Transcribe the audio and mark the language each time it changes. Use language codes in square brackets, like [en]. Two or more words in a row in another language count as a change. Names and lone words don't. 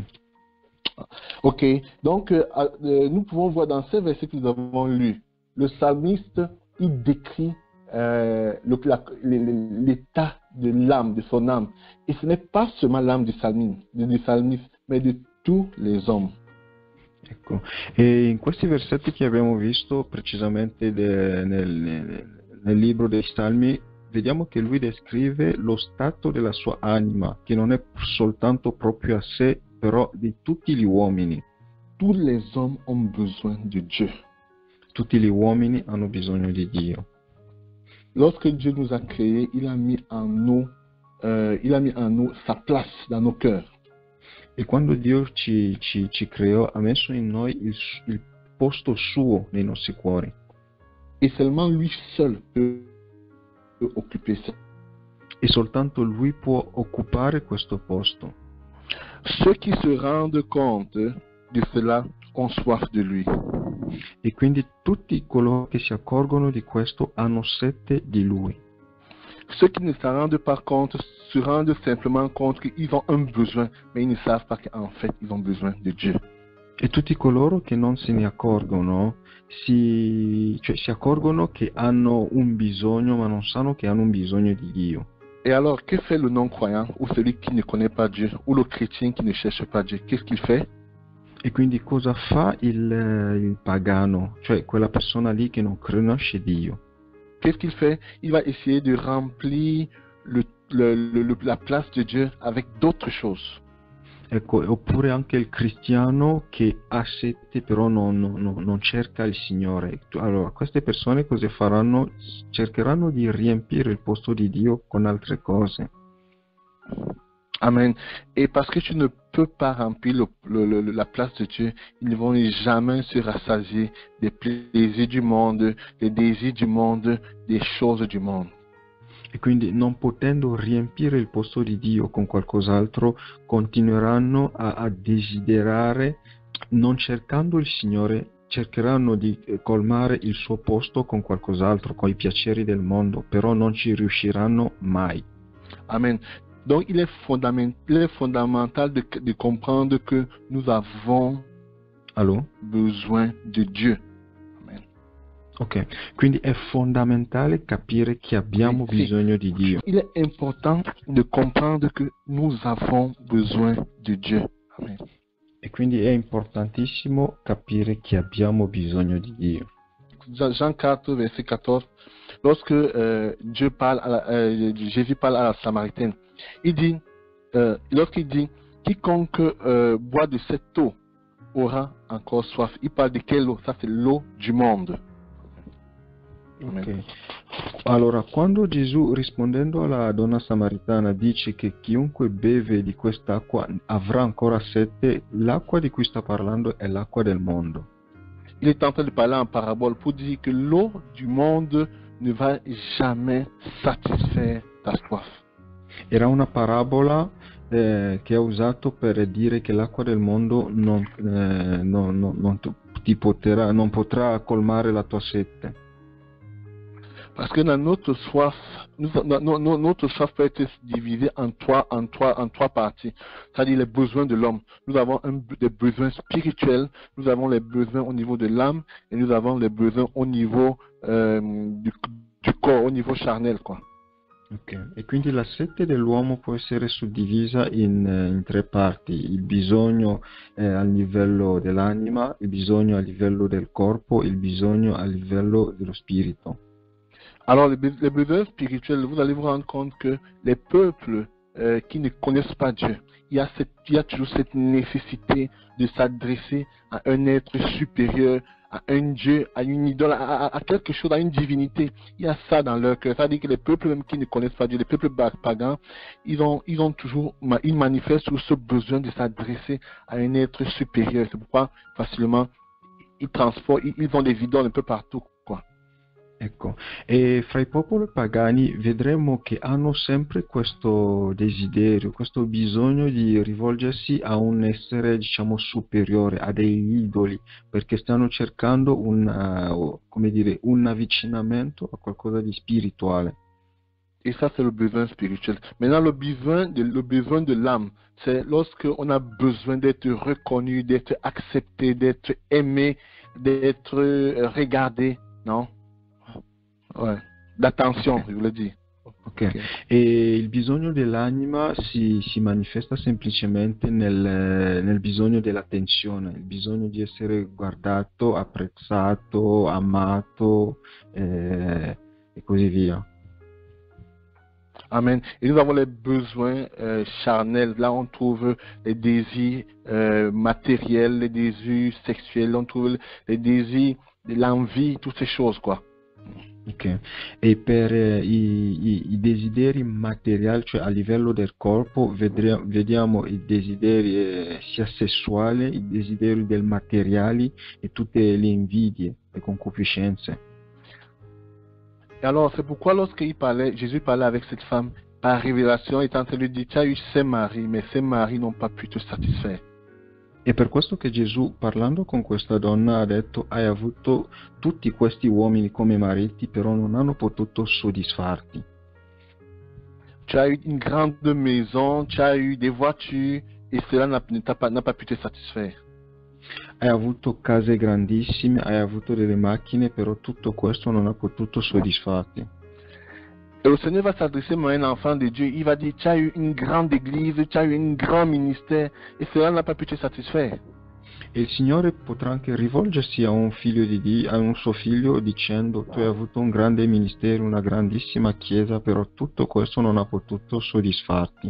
[fr] Ok, donc nous pouvons voir dans ces versets que nous avons lus, le psalmiste, il décrit l'état de l'âme, de son âme. Et ce n'est pas seulement l'âme du psalmiste, mais de tous les hommes. [it] Ecco, e in questi versetti che abbiamo visto precisamente nel libro dei Salmi, vediamo che lui descrive lo stato della sua anima, che non è soltanto proprio a sé, però di tutti gli uomini. [fr] Tous les hommes ont besoin de Dieu. [it] Tutti gli uomini hanno bisogno di Dio. [fr] Lorsque Dieu nous a créés, il a mis en nous sa place dans nos cœurs. [it] E quando Dio ci creò, ha messo in noi il posto suo nei nostri cuori. [fr] Et seulement lui seul peut occuper ça. [it] E soltanto lui può occupare questo posto. [fr] Ceux qui se rendent compte de cela ont soif de lui. [it] E quindi tutti coloro che si accorgono di questo hanno sete di lui. [fr] Ceux qui ne se rendent pas compte se rendent simplement compte qu'ils ont un besoin, mais ils ne savent pas qu'en fait ils ont besoin de Dieu. [it] E tutti coloro che non se ne accorgono si accorgono che hanno un bisogno, ma non sanno che hanno un bisogno di Dio. [fr] Et alors, que fait le non-croyant, ou celui qui ne connaît pas Dieu, ou le chrétien qui ne cherche pas Dieu? Qu'est-ce qu'il fait? [it] E quindi cosa fa il pagano, cioè quella persona lì che non conosce Dio? [fr] Qu'est-ce qu'il fait? Il va essayer de remplir la place de Dieu avec d'autres choses. [it] Ecco, oppure anche il cristiano che ha sete però non cerca il Signore. Allora, queste persone cosa faranno? Cercheranno di riempire il posto di Dio con altre cose. Amen. [fr] Et parce que tu ne peux pas remplir la place de Dieu, ils ne vont jamais se rassasier des plaisirs du monde, des désirs du monde, des choses du monde. [it] E quindi non potendo riempire il posto di Dio con qualcos'altro, continueranno a desiderare, non cercando il Signore, cercheranno di colmare il suo posto con qualcos'altro, con i piaceri del mondo, però non ci riusciranno mai. Amen. [fr] Donc il est fondamental de comprendre que nous avons besoin de Dieu. Amen. [it] Ok, quindi è fondamentale capire che abbiamo bisogno di Dio. [fr] Il est important de comprendre que nous avons besoin de Dieu. Amen. [it] E quindi è importantissimo capire che abbiamo bisogno di Dio. [fr] Jean 4, verset 14, lorsque Jésus parle à la Samaritaine, il dit, lorsqu'il dit, quiconque boit de cette eau aura encore soif. Il parle de quelle eau? Ça c'est l'eau du monde. Ok. [it] Allora, quando Gesù rispondendo alla donna samaritana dice che chiunque beve di quest'acqua avrà ancora sete, l'acqua di cui sta parlando è l'acqua del mondo. [fr] Il est en train de parler en parabole pour dire que l'eau du monde ne va jamais satisfaire ta soif. [it] Era una parabola che ha usato per dire che l'acqua del mondo non potrà colmare la tua sete. [fr] Parce que dans notre soif, notre soif peut être divisée en trois parties. C'est-à-dire les besoins de l'homme. Nous avons des besoins spirituels, nous avons les besoins au niveau de l'âme et nous avons les besoins au niveau du corps, au niveau charnel, quoi. [it] Ok, e quindi la sete dell'uomo può essere suddivisa in tre parti: il bisogno al livello dell'anima, il bisogno a livello del corpo, il bisogno a livello dello spirito. [fr] Alors, les besoins spirituels, vous allez vous rendre compte que les peuples qui ne connaissent pas Dieu, il y a toujours cette nécessité de s'adresser à un être supérieur, à un Dieu, à une idole, à quelque chose, à une divinité. Il y a ça dans leur cœur. C'est-à-dire que les peuples même qui ne connaissent pas Dieu, les peuples pagans, ils manifestent toujours ce besoin de s'adresser à un être supérieur. C'est pourquoi facilement ils ont des idoles un peu partout, quoi. [it] Ecco, e fra i popoli pagani vedremo che hanno sempre questo desiderio, questo bisogno di rivolgersi a un essere, diciamo, superiore, a degli idoli, perché stanno cercando come dire, un avvicinamento a qualcosa di spirituale. [fr] Et ça, c'est le besoin spirituel. Maintenant, le besoin de l'âme, c'est lorsque on a besoin d'être reconnu, d'être accepté, d'être aimé, d'être regardé, non? Ouais. D'attention, je voulais dire. [it] Ok, e il bisogno dell'anima si manifesta semplicemente nel bisogno dell'attenzione, il bisogno di essere guardato, apprezzato, amato e così via. Amen. [fr] Et nous avons les besoins charnels. Là, on trouve les désirs matériels, les désirs sexuels, on trouve les désirs, l'envie, toutes ces choses, quoi. [it] Ok, e per i desideri materiali, cioè a livello del corpo, vediamo i desideri sia sessuali, i desideri del materiali e tutte le invidie, le concupiscenze. [fr] Et alors, c'est pourquoi Jésus parlait avec cette femme, par révélation, il est en train de lui dire, tu as eu 5 maris, mais ces maris n'ont pas pu te satisfaire. [it] È per questo che Gesù, parlando con questa donna, ha detto: hai avuto tutti questi uomini come mariti, però non hanno potuto soddisfarti. [fr] Tu as eu une grande maison, tu as eu des voitures, et cela n'a pas pu te satisfaire. [it] Hai avuto case grandissime, hai avuto delle macchine, però tutto questo non ha potuto soddisfarti. [fr] Et le Seigneur va s'adresser à un enfant de Dieu. Il va dire, tu as eu une grande église, tu as eu un grand ministère, et cela n'a pas pu te satisfaire. [it] E il Signore potrà anche rivolgersi a un figlio di Dio, a un suo figlio, dicendo: tu hai avuto un grande ministero, una grandissima chiesa, però tutto questo non ha potuto soddisfarti.